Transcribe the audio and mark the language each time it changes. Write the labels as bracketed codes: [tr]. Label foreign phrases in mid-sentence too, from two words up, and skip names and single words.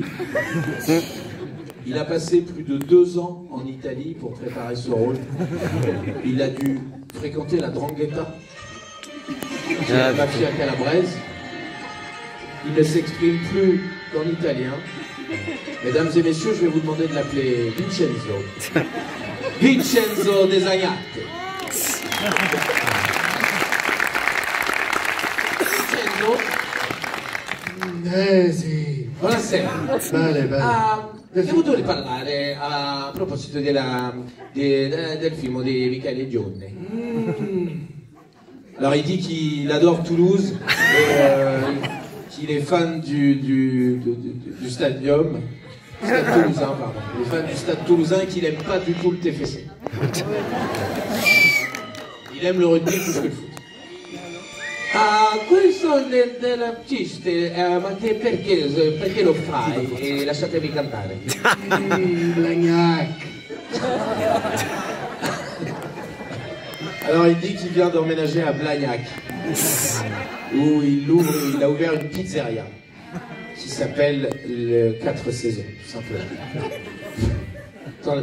[fr] Il a passé plus de 2 ans en Italie pour préparer ce rôle. Il a dû fréquenter la 'Ndrangheta, qui est la mafia calabraise. Il ne s'exprime plus qu'en italien. Mesdames et messieurs, je vais vous demander de l'appeler Vincenzo. Vincenzo De Zagnate. Vincenzo. [it] Sì. Buonasera. Bene. Che vuole parlare a proposito del film di Michele Gione. [fr] Alors il dit qu'il adore Toulouse, qu'il est fan du stadium. Stade toulousain, pardon. Il est fan du stade toulousain et qu'il n'aime pas du tout le TFC. Il aime le rugby plus que le foot. [it] Questo dell'artista, ma perché lo fai? E lasciatemi cantare. [fr] Blagnac. Alors il dit qu'il vient d'emménager à Blagnac, où il a ouvert une pizzeria qui s'appelle le 4 saisons, tout simplement.